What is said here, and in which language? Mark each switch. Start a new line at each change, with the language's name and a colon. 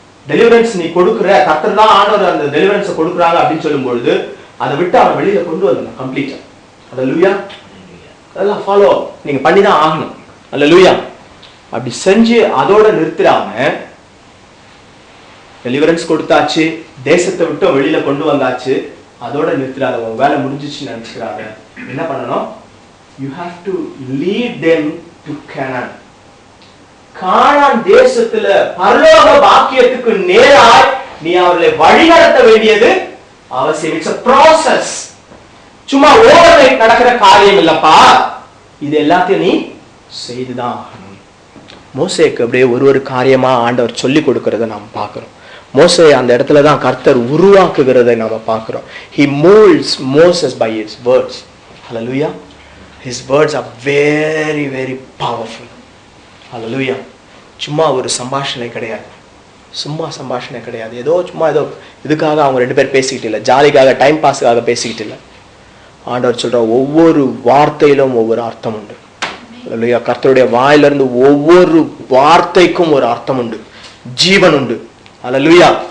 Tamil: Deliverance நீ கொடுக்குற, கர்த்தர் தான் ஆண்டவர் அந்த டெலிவரன்ஸ் கொடுக்குறாங்க அப்படின்னு சொல்லும் பொழுது அதை விட்டு அவனை வெளியில கொண்டு வரணும் கம்ப்ளீட்டா. அல்லேலூயா. அதெல்லாம் ஃபாலோ நீங்க பண்ணிதான் ஆகணும். அல்லேலூயா. அப்படி செஞ்சு அதோட நிறுத்திடாம, டெலிவரன்ஸ் கொடுத்தாச்சு, தேசத்தை விட்டு வெளியில கொண்டு வந்தாச்சு, அதோட நிறுத்திடாத. உங்க வேலை முடிஞ்சிச்சு நினைச்சுக்கிறாங்க. என்ன பண்ணணும்?
English: You have to lead them to Canaan.
Tamil: கானான் தேசத்துல பரலோக பாக்கியத்துக்கு நேராய் நீ அவர்களை வழிநடத்த வேண்டியது அவசியம்.
English: It's a process.
Tamil: சும்மா ஓவர் நைட் நடக்கிற காரியம் இல்லப்பா, இது எல்லாத்தையும் நீ செய்துதான் ஆகணும். மோசேக்கு அப்படியே ஒரு காரியமா ஆண்டவர் சொல்லி கொடுக்கறத நாம் பார்க்கிறோம். மோசே அந்த இடத்துல தான் கர்த்தர் உருவாக்குகிறதை நாம பார்க்கிறோம்.
English: He molds Moses by his words. Hallelujah. His words are very very powerful. Hallelujah.
Tamil: சும்மா ஒரு சம்பாஷணை கிடையாது, சும்மா சம்பாஷணை கிடையாது. ஏதோ சும்மா ஏதோ இதுக்காக அவங்க ரெண்டு பேர் பேசிக்கிட்டு இல்லை, ஜாலிக்காக டைம் பாஸுக்காக பேசிக்கிட்டு இல்லை. ஆண்டவர் சொல்ற ஒவ்வொரு வார்த்தையிலும் ஒவ்வொரு அர்த்தம் உண்டு. அல்லேலூயா. கர்த்தருடைய வாயிலிருந்து ஒவ்வொரு வார்த்தைக்கும் ஒரு அர்த்தம் உண்டு, ஜீவன் உண்டு. அல்லேலூயா.